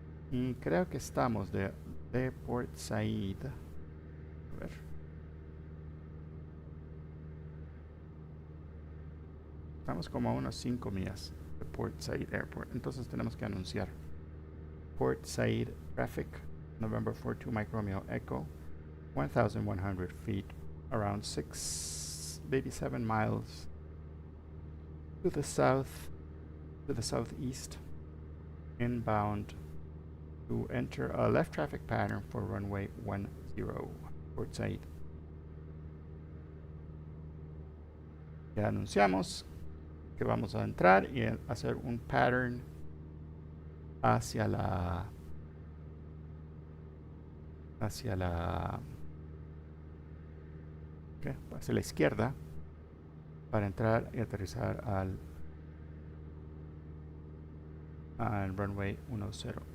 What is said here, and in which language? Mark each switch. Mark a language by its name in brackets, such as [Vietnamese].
[Spanish] Y creo que estamos de Port Said. A ver. Estamos como a unos 5 millas de Port Said Airport. Entonces tenemos que anunciar. [English] Port Said traffic, November 42 Mike Romeo Echo, 1,100 feet, around 6, maybe 7 miles to the south, to the southeast, inbound to enter a left traffic pattern for runway 10, Port Said. [Spanish] Ya anunciamos que vamos a entrar y hacer un pattern hacia la hacia la izquierda para entrar y aterrizar al runway 10.